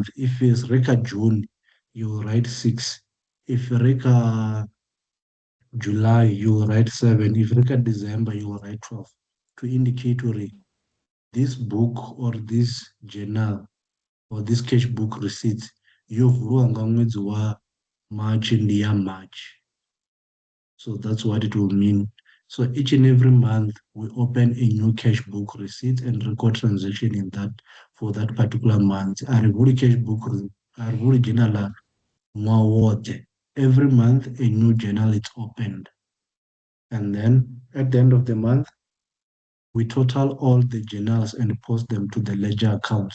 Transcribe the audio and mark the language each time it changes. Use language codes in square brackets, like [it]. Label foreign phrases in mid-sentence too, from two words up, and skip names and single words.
[en] If it's Reka June, you write 6. If Reka July, you write 7. If Reka December, you write 12. To indicate this book or this journal or this cash book receipts, [ve] yovulwa nga mwedzi wa March ndi ya March. [en] So that's what it will mean. So each and every month, we open a new cash book receipt and record transaction in that for that particular month. [ve] Arivuli [en] cash book, [ve] arivuli journal mwawote. [en] Every month, a new journal is opened. And then at the end of the month, we total all the journals and post them to the ledger accounts.